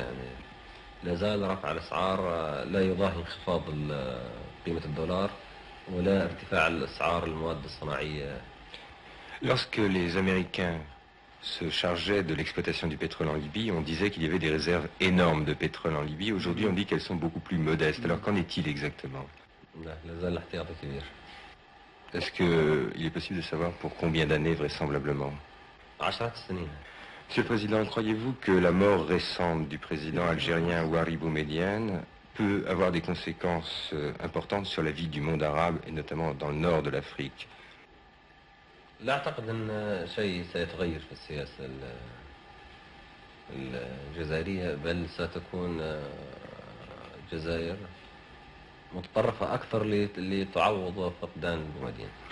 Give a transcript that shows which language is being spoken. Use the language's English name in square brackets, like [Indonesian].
[Arabic] يعني لا زال رفع الأسعار لا يضاهي انخفاض قيمة الدولار ولا ارتفاع الأسعار المواد الصناعية. [French] Lorsque les Américains se chargeaient de l'exploitation du pétrole en Libye, on disait qu'il y avait des réserves énormes de pétrole en Libye. Aujourd'hui, on dit qu'elles sont beaucoup plus modestes. Alors qu'en est-il exactement? [Arabic] لا زال الاحتياطي كبير. [French] Est-ce qu'il est possible de savoir pour combien d'années vraisemblablement? [Arabic] 10 سنين. [French] Monsieur le Président, croyez-vous que la mort récente du président algérien Ouari Boumedienne peut avoir des conséquences importantes sur la vie du monde arabe et notamment dans le nord de l'Afrique? [Arabic] لا أعتقد أن شيء سيتغير في السياسة الجزائرية، بل ستكون الجزائر متطرفة أكثر لتعوض فقدان بومدين.